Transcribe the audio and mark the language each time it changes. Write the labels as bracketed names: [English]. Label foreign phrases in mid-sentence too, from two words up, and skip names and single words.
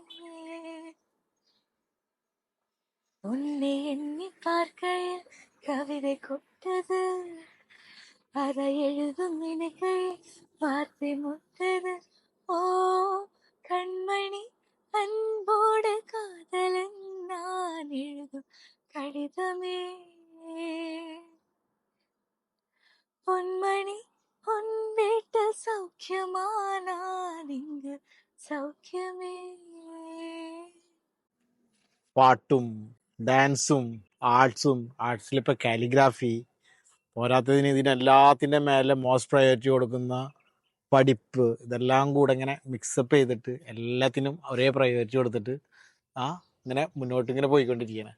[Tamil] உன்னை எண்ணி பார்க்கையில் கவிதை கொட்டது அதை எழுதும் நினைக்கையில் வார்த்தை முட்டது ஓ கண்மணி அன்போடு காதலன் நான் எழுதும் கடிதமே பொன்மணி பொன் வீட்டு சௌக்கியமா நான் இங்கு സൗഖ്യമേ. [Malayalam] പാട്ടും ഡാൻസും ആർട്സിലിപ്പോൾ കാലിഗ്രാഫി പോരാത്തതിന് ഇതിനെല്ലാത്തിൻ്റെ മേലെ [English] most priority [Malayalam] കൊടുക്കുന്ന പഠിപ്പ്, ഇതെല്ലാം കൂടെ ഇങ്ങനെ മിക്സപ്പ് ചെയ്തിട്ട് എല്ലാത്തിനും ഒരേ പ്രയോറിറ്റി കൊടുത്തിട്ട് ഇങ്ങനെ മുന്നോട്ട് പോയിക്കൊണ്ടിരിക്കുകയാണ്.